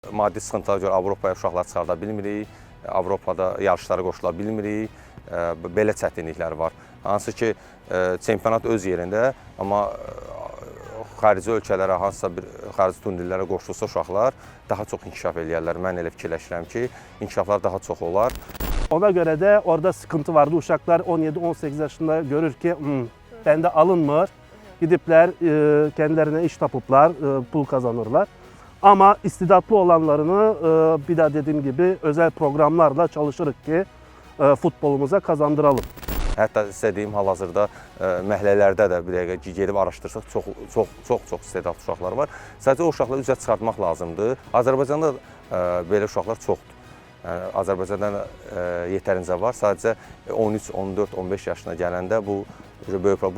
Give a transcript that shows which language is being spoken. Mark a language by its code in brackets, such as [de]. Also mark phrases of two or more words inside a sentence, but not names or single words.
[az] Maddi sıxıntılara görə Avropaya uşaqlar çıxarda bilmirik, Avropada yarışlara qoşula bilmirik, belə çətinliklər var. Hansı ki, çempionat öz yerində, amma xarici ölkələrə, hansısa bir xarici turnirlərə qoşulsa uşaqlar daha çox inkişaf eləyərlər. Mən elə fikirləşirəm ki, inkişaflar daha çox olar. [tr] Ona göre de orada sıkıntı vardı. Uşaklar 17-18 yaşında görür ki bende alınmır. Gidipler kendilerine iş tapıplar, pul kazanırlar. Ama istidatlı olanlarını bir daha dediğim gibi özel programlarla çalışırıq ki futbolumuza kazandıralım. [az] Hətta istədiyim hal-hazırda məhəllələrdə də bir dəqiqə gedib araşdırsaq çox istedadlı uşaqlar var. Sadəcə o uşaqları üzə çıxartmaq lazımdır. Azərbaycanda belə uşaqlar çoxdur. Yəni, Azərbaycanda yetərincə var. Sadəcə 13, 14, 15 yaşına gələndə bu böyük problem.